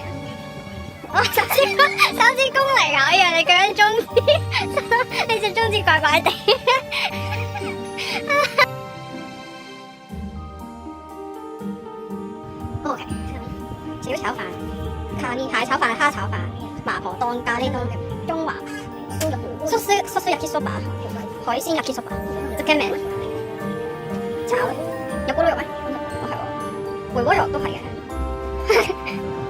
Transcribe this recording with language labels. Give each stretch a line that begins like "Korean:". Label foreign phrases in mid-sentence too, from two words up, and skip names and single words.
Cantonese: 我手指公嚟啊！我以為你舉緊中指，你隻中指怪怪地。OK， 小炒飯、卡尼蟹炒飯、蝦炒飯、麻婆檔、咖喱檔、中華燒肉、壽司焼きそば、海鮮焼きそば、即係咩？炒有咕嚕肉咩？哦係喎，回鍋肉都係嘅。